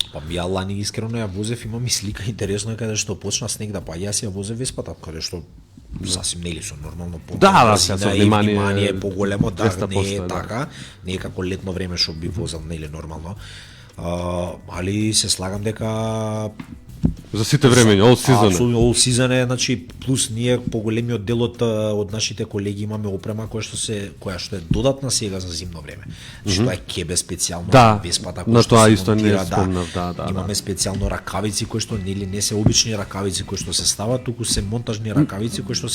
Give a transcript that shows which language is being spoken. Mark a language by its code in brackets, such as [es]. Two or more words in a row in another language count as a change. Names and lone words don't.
[mk] Па ја лани искрено ја возев, имам и слика интересно е каде што почна снег да па јас ја возев Веспата, каде што сасим нели со нормално по Да, сега со и внимание поголемо, да, 200%, не е да. така, не е како летно време што би возел нели нормално. Али се слагам дека За сите времења, [en] all season. [mk] апсолутно [en] all season [mk] е, значи плюс ние поголемиот дел од нашите колеги имаме опрема која што е додатна сега за зимно време. Значи тоа е кебе специјално Да, веспата на што тоа се исто не монтира, спомнав, да. Имаме специјално ракавици кои што не се обични ракавици кои што се стават, туку се монтажни ракавици кои што се